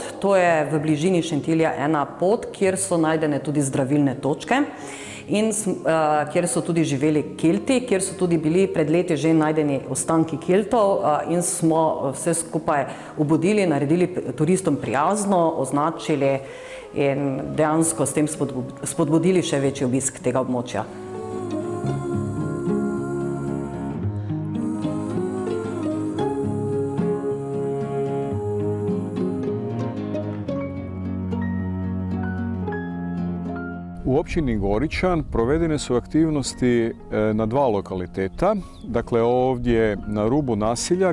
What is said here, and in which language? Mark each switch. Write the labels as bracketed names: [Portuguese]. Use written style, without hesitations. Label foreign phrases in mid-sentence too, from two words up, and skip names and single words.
[Slovenian] To je v bližini Šentilja ena pot, kjer so najdene tudi zdravilne točke in kjer so tudi živeli Kelti, kjer so tudi bili pred leti že najdeni ostanki Keltov in smo vse skupaj obudili, naredili turistom prijazno, označili in dejansko s tem spodbudili še večji obisk tega območja. [Croatian] U općini Goričan provedene su aktivnosti na 2 lokaliteta, dakle ovdje na rubu nasilja